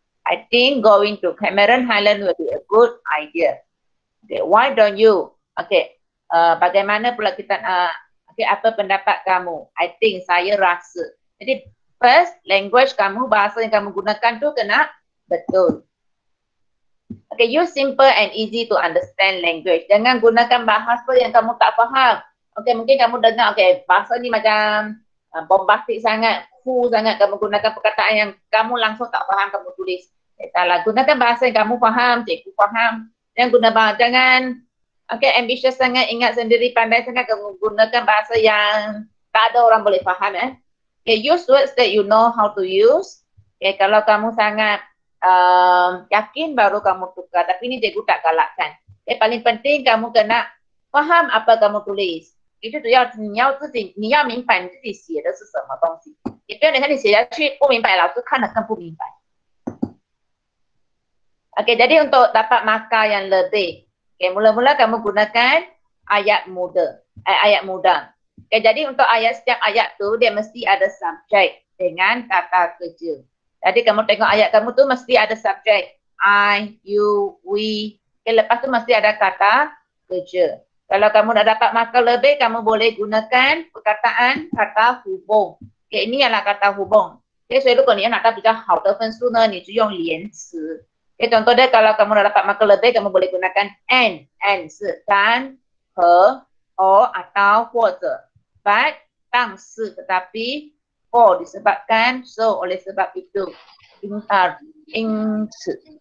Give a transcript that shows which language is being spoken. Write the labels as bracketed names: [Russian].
[English] I think going to Cameron Highland will be a good idea. Okay, why don't you? [Malay] Okay, bagaimana pula kita Okay, apa pendapat kamu? [English] I think, [Malay] saya rasa. Jadi first, language kamu, bahasa yang kamu gunakan tu kena betul. [English] Okay, use simple and easy to understand language. [Malay] Jangan gunakan bahasa yang kamu tak faham. Okay, mungkin kamu dengar, okay, bahasa ni macam bombastik sangat, full sangat, kamu gunakan perkataan yang kamu langsung tak faham, kamu tulis. Salah, gunakan bahasa yang kamu faham, cikgu faham. Jangan ambitious sangat, ingat sendiri, pandai sangat, kamu gunakan bahasa yang tak ada orang boleh faham. [English] Okay, use words that you know how to use. [Malay] Okay, kalau kamu sangat yakin baru kamu tukar, tapi ni cikgu tak galakkan. Okay, paling penting kamu kena faham apa kamu tulis。 [Chinese] 也就是你要自己，你要明白你自己写的是什么东西，也不要等下你写下去不明白，老师看了更不明白。 [Malay] Okey, jadi untuk dapat markah yang lebih, okay, mula-mula kamu gunakan ayat muda, ayat muda. Okay, jadi untuk setiap ayat tu dia mesti ada subjek dengan kata kerja. Jadi kamu tengok ayat kamu tu mesti ada subjek, I, you, we. Okay, lepas tu mesti ada kata kerja. Kalau kamu dah dapat markah lebih, kamu boleh gunakan perkataan kata hubung. Okay, ini adalah kata hubung. [Chinese] Okay, 所以如果你要拿到比较好的分数呢，你就用连词。 [Malay] Okay, contoh dia kalau kamu dah dapat markah lebih, kamu boleh gunakan [English] and [Malay] 是dan, [Chinese] 和, [Malay] or, atau, [Chinese] 或者 [Malay] but, [Chinese] 但是, [Malay] tetapi, for disebabkan, so oleh sebab itu, [Chinese] 因此。